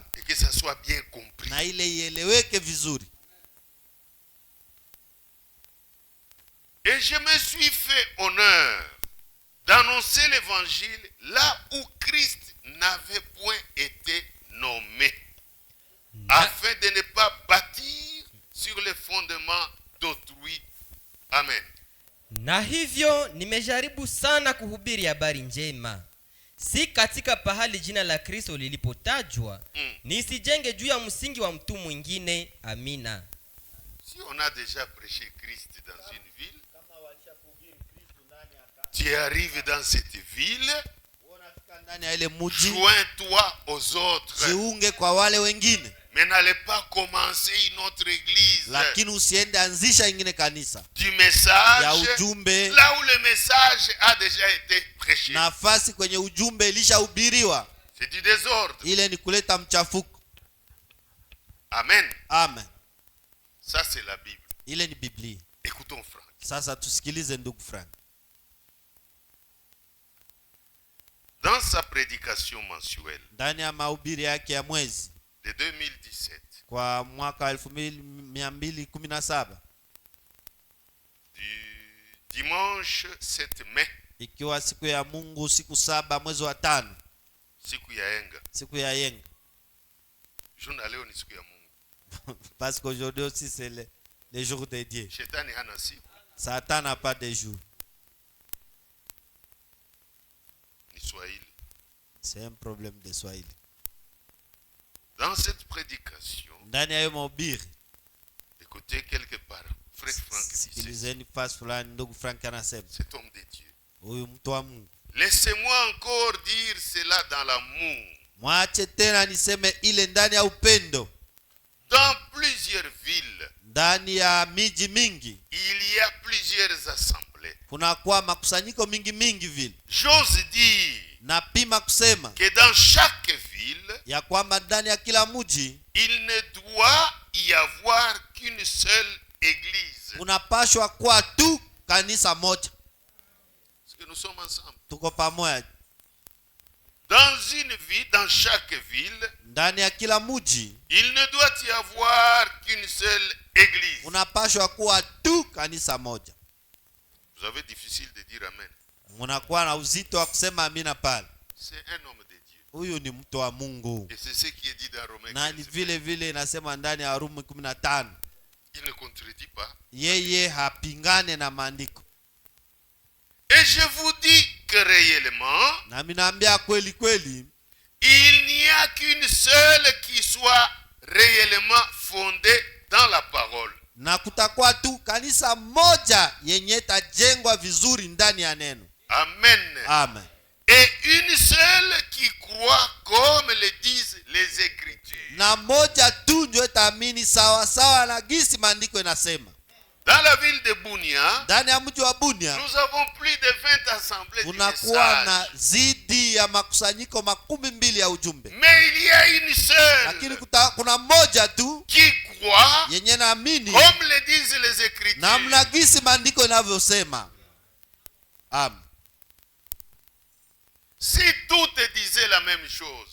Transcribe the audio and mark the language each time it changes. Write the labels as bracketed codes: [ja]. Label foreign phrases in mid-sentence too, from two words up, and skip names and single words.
[fr] et que ça soit bien compris. [sw] na ile ieleweke vizuri. [fr] Et je me suis fait honneur d'annoncer l'évangile là où Christ n'avait point été nommé, afin de ne pas bâtir sur les fondements d'autrui. Amen. [sw] Na hivyo nimejaribu sana kuhubiri habari njema, si katika pahali jina la Kristo lilipotajwa, nisijenge juu ya msingi wa mtu mwingine. Amina. [fr] Si on a déjà prêché Christ dans une ville, tu arrives dans cette ville, [sw] Ndani ya ile mji, [fr] joins-toi aux autres, [sw] jiunge kwa wale wengine, [fr] mais n'allez pas commencer une autre église [sw] lakini usiende anzisha ingine kanisa [fr] du message [sw] ya ujumbe, [fr] là où le message a déjà été prêché. [sw] nafasi kwenye ujumbe ilishahubiriwa. [fr] C'est du désordre. [sw] Ile ni kuleta mchafuko. [fr] Amen. [sw] Amen. [fr] Ça c'est la Bible. [sw] Ile ni Biblia. [fr] Écoutons Franck. [sw] Sasa tusikilize ndugu Frank. [fr] Dans sa prédication mensuelle [sw] Ndani ya mahubiri yake ya mwezi [fr] de 2017, [sw] kwa mwaka 1217, [fr] du dimanche 7 mai, [sw] ikiwa siku ya Mungu, siku 7 mwezi wa 5, siku ya Yenga. siku ya Yenga. Juna leo ni siku ya Mungu. [fr] Parce qu'aujourd'hui aussi c'est le jour de Dieu. [sw] Shetani hana siku, [fr] Satan n'a pas de jour. [sw] ni Swahili. [fr] C'est un problème de Swahili. Dans cette prédication, [sw] Ndani ya hiyo mahubiri, [fr] écoutez quelque part, frère Franck disait, [sw] sikilizeni fasi fulani ndugu Frank anasema, [fr] cet homme de Dieu. [sw] huyu mtu wa Mungu, [fr] Laissez-moi encore dire cela dans l'amour. [sw] mwache tena niseme ile ndani ya upendo. [fr] Dans plusieurs villes, [sw] Ndani ya miji mingi [fr] il y a plusieurs assemblées. [sw] kunakuwa makusanyiko mingi vile. [fr] J'ose dire [sw] Napima kusema [fr] que dans chaque ville, [sw] ya kwamba ndani ya kila mji [fr] il ne doit y avoir qu'une seule église. [sw] unapashwa kuwa tu kanisa moja. [fr] Parce que nous sommes ensemble. [sw] Tuko pamoja. [fr] Dans une ville, dans chaque ville, [sw] Ndani ya kila mji [fr] il ne doit y avoir qu'une seule église. [sw] unapashwa kuwa tu kanisa moja. [fr] Vous avez difficile de dire amen. [sw] Munakuwa na uzito wa kusema amina pale. [fr] C'est un homme de Dieu. [sw] Huyu ni mtu wa Mungu. [fr] Et c'est ce qui est dit dans Romains [sw] Na ni 15. vile vile inasema ndani ya Warumi 15. [fr] Il ne contredit pas. [sw] Yeye hapingane na maandiko. [fr] Et je vous dis que réellement, [sw] Na minaambia kweli kweli, [fr] il n'y a qu'une seule qui soit réellement fondée dans la parole. [sw] na kutakuwa tu kanisa moja yenye tajengwa vizuri ndani ya neno. [fr] Amen. [sw] Amen. [fr] Et une seule qui croit comme le disent les Écritures. [sw] Na moja tu ndio itaamini sawa sawa na gisi maandiko inasema. [fr] Dans la ville de Bunia, [sw] Ndani ya mji wa Bunia [fr] nous avons plus de 20 assemblées du [sw] kunakuwa na [fr] message. [sw] zidi ya makusanyiko 12 ya ujumbe, [fr] Mais il y a une [sw] lakini [fr] seule [sw] kuna moja tu [fr] qui croit [sw] yenye naamini [fr] comme le disent les Écritures. [sw] namna gisi maandiko inavyosema. [fr] Amen. Si toutes disaient la même chose,